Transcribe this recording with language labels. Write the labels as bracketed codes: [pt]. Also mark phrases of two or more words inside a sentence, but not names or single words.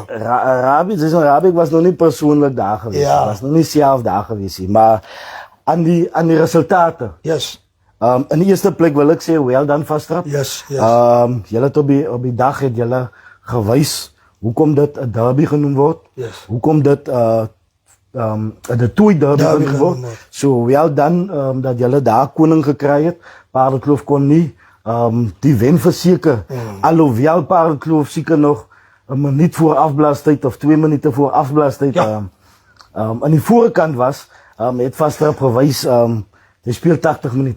[af] Rabbi was nog nie persoonlik daar geweest. Ja. Was nog nie self daar geweest nie, maar aan die resultate. Yes. In die eerste plek wil ek sê, [en] well done [af] Vastrap. Yes. Julle het op die dag het julle gewys hoekom dit 'n derby genoem word. Yes. Hoekom dit de Toei derby genoem word. So wel dan dat julle daar koning gekry het. Paardenkloof kon nie die wen verseker. Alhoewel Paardenkloof seker nog 'n minuut voor afblaastyd of 2 minute voor afblaastyd aan die voorkant was, het Vastrap gewys hy speel 80 minute.